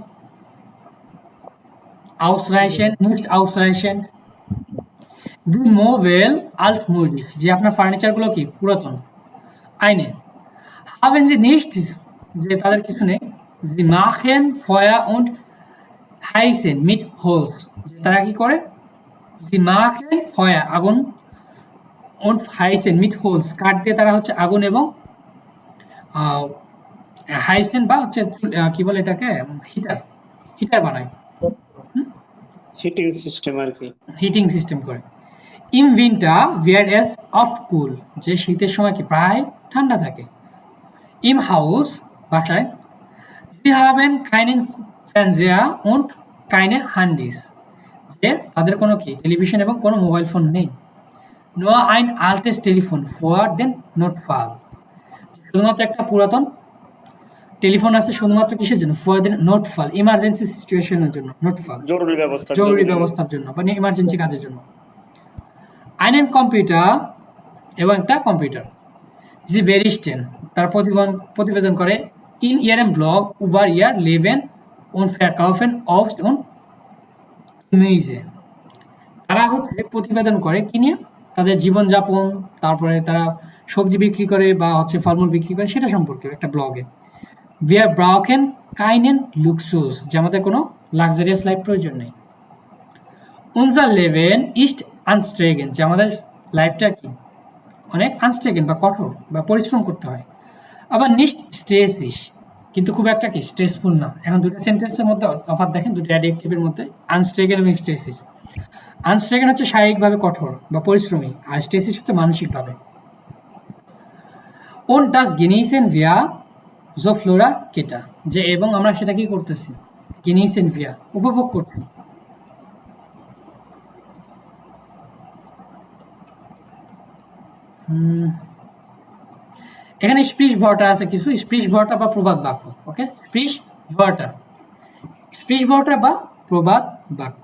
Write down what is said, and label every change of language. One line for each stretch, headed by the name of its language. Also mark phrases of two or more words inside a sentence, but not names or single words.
German: Ausreichend, Die Möbel altmodisch,
Bangla: যে আপনার ফার্নিচার গুলো কি পুরাতন।
German: Eine haben sie nicht,
Bangla: যে তাদের কিছু নেই।
German: Sie machen Feuer und heizen mit Holz,
Bangla: তারা কি করে?
German: Sie machen Feuer, আগুন, und heizen mit Holz,
Bangla: কাঠ দিয়ে তারা হচ্ছে আগুন এবং হাইসেন বা হচ্ছে কি বলে এটাকে, হিটার বানায়,
English: heating system
Bangla: করে।
German: Im Winter wird es oft cool,
Bangla: যে শীতের সময় কি প্রায় ঠান্ডা থাকে।
German: Im Haus, বাসায়, sie haben keinen Fernseher und keine Handys,
Bangla: যে তাদের কোনো কি টেলিভিশন এবং কোনো মোবাইল ফোন নেই।
German: Nur ein altes Telefon für den Notfall,
Bangla: শুধুমাত্র একটা পুরাতন টেলিফোন আছে, শুধুমাত্র কিসের জন্য?
English: for the Notfall, emergency situation
Bangla: জন্য, নোটফল জরুরি ব্যবস্থার জন্য বা ইমার্জেন্সি কাজের জন্য। einen কম্পিউটার, এবং একটা কম্পিউটার।
German: Sie berichten,
Bangla: তার প্রতিবেদন করে
German: in ihrem Blog über ihr Leben und verkaufen Obst und Gemüse,
Bangla: তারা হচ্ছে প্রতিবেদন করে কি নিয়ে? তাদের জীবনযাপন, তারপরে তারা সবজি বিক্রি করে বা হচ্ছে ফলমূল বিক্রি করে সেটা সম্পর্কে একটা ব্লগে।
German: Wir brauchen keinen Luxus,
Bangla: যে আমাদের কোনো
English: luxurious life
Bangla: প্রয়োজন নেই।
German: Unser Leben ist anstrengend,
Bangla: যে আমাদের লাইফটা কি অনেক আনস্ট্রেগেন্ট বা কঠোর বা পরিশ্রম করতে হয়।
German: আবার nicht stressig,
Bangla: কিন্তু খুব একটা কি স্ট্রেসফুল না। এখন দুটো সেন্টেন্সের মধ্যে তফাৎ দেখেন, দুটো অ্যাডজেক্টিভের মধ্যে, আনস্ট্রেগেন্ট এবং স্ট্রেসিস। আনস্ট্রেগেন্ট হচ্ছে শারীরিকভাবে কঠোর বা পরিশ্রমী, আর স্ট্রেসিস হচ্ছে মানসিকভাবে।
German: Und das genießen wir so flora
Bangla: কেটা, যে এবং আমরা সেটা কি করতেছি,
German: genießen wir
Bangla: উপভোগ করছি। এখানে
German: Sprichwörter
Bangla: আছে কিছু,
German: Sprichwörter
Bangla: বা প্রবাদ বাক্য। ওকে,
German: Sprichwörter
Bangla: বা প্রবাদ বাক্য।